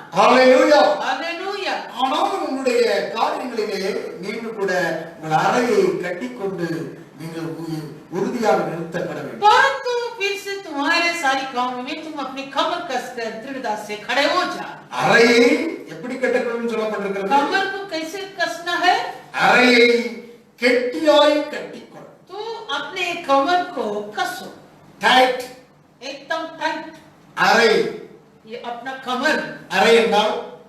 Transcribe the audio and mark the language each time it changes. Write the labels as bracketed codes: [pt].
[hi] ஹalleluya। Hallelujah. दिया। [ta] ஆனாலும் உங்களுடைய காரியங்களிலே நீங்கள் கூட உங்கள் அறையை கட்டிக்கொண்டு நீங்கள் உறுதியாக நிறுத்தப்பட வேண்டும். [hi] परंतु फिर से तुम्हारे सारी कामों में तुम अपनी कमर कसकर दृढ़ता से खड़े हो जा। [ta] அறையை எப்படி கட்டணும்னு சொல்லப்பட்டிருக்கிறது? [hi] कमर को कैसे कसना है? [ta] அறையை கெட்டியாய் கட்டிக்கொள். [hi] तो अपने कमर को कसो, [en] Tight. [hi] एकदम टाइट। [ta] அறை, [hi] ये अपना कमर, [ta] அறை என்றால்